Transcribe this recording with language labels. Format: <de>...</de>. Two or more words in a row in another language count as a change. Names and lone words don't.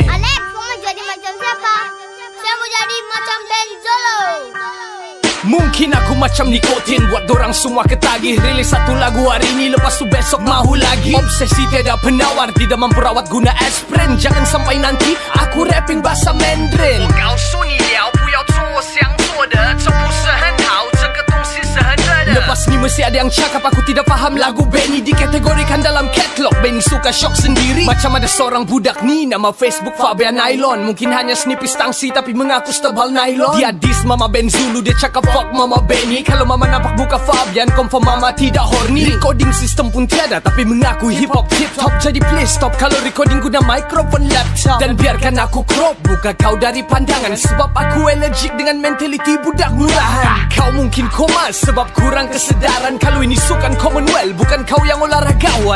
<ms>Alex, kau mau jadi macam siapa? Saya mau jadi macam Ben Zulu. Mungkin aku macam nikotin, buat dorang semua ketagih. Rilis satu lagu hari ini, lepas tu besok mahu lagi. Obsesi tiada penawar, tidak mampu rawat guna aspirin. Jangan sampai nanti aku rapping bahasa Mandarin.</ms> <zh>我告诉你了，不要做我想做的，这不是很好，这个东西是很热的。</zh> <ms>Lepas ni mesti ada yang cakap aku tidak faham lagu Benny. Dikategorikan dalam catalog, Benny suka shock sendiri. Macam ada seorang budak ni, nama Facebook Fabian Nylon. Mungkin hanya snipis tangsi tapi mengaku setebal nylon. Dia diss mama Ben Zulu, dia cakap fuck mama Benny. Kalau mama nampak muka Fabian, confirm mama tidak horny.</ms> <en>Recording system</en> <ms>pun tiada tapi mengaku</ms> <en>hip hop tip top.</en> <ms>Jadi</ms> <en>please stop</en> <ms>kalau recording guna</ms> <en>microphone laptop.</en> <ms>Dan biarkan aku crop, buka kau dari pandangan. Sebab aku allergic dengan mentality budak murahan. Kau mungkin koma sebab kurang kesedaran. Kalau ini sukan Commonwealth, bukan kau yang olahragawan.</ms>